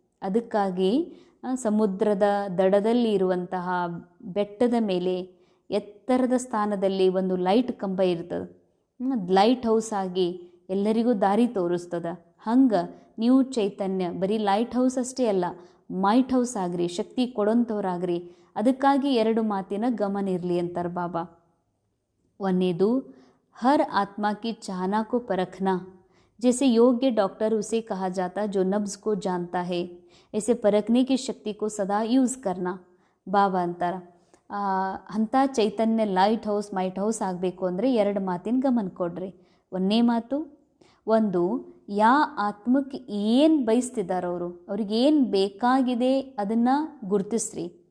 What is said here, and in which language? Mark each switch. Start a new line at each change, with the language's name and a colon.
Kannada: ಅದಕ್ಕಾಗಿ ಸಮುದ್ರದ ದಡದಲ್ಲಿ ಇರುವಂತಹ ಬೆಟ್ಟದ ಮೇಲೆ ಎತ್ತರದ ಸ್ಥಾನದಲ್ಲಿ ಒಂದು ಲೈಟ್ ಕಂಬ ಇರ್ತದೆ. ಲೈಟ್ ಹೌಸ್ ಆಗಿ ಎಲ್ಲರಿಗೂ ದಾರಿ ತೋರಿಸ್ತದ. ಹಂಗೆ ನೀವು ಚೈತನ್ಯ ಬರೀ ಲೈಟ್ ಹೌಸ್ ಅಷ್ಟೇ ಅಲ್ಲ, ಮೈಟ್ ಹೌಸ್ ಆಗ್ರಿ, ಶಕ್ತಿ ಕೊಡೋಂಥವ್ರಾಗ್ರಿ. ಅದಕ್ಕಾಗಿ 2 ಮಾತಿನ ಗಮನ ಇರಲಿ ಅಂತಾರೆ ಬಾಬಾ.
Hindi: ಒಂದೇದು, हर आत्मा की चाहना को परखना. जैसे योग्य डॉक्टर उसे कहा जाता जो नब्ज को जानता है, ऐसे परखने की शक्ति को सदा यूज़ करना.
Kannada: ಬಾಬಾ ಅಂತಾರ, ಅಂಥ ಚೈತನ್ಯ ಲೈಟ್ ಹೌಸ್ ಮೈಟ್ ಹೌಸ್ ಆಗಬೇಕು ಅಂದರೆ 2 ಮಾತಿನ ಗಮನ ಕೊಡ್ರಿ. ಒಂದನೇ ಮಾತು, ಒಂದು, ಯಾ ಆತ್ಮಕ್ಕೆ ಏನು ಬಯಸ್ತಿದ್ದಾರೆ ಅವ್ರಿಗೆ ಏನು ಬೇಕಾಗಿದೆ ಅದನ್ನು ಗುರುತಿಸ್ರಿ.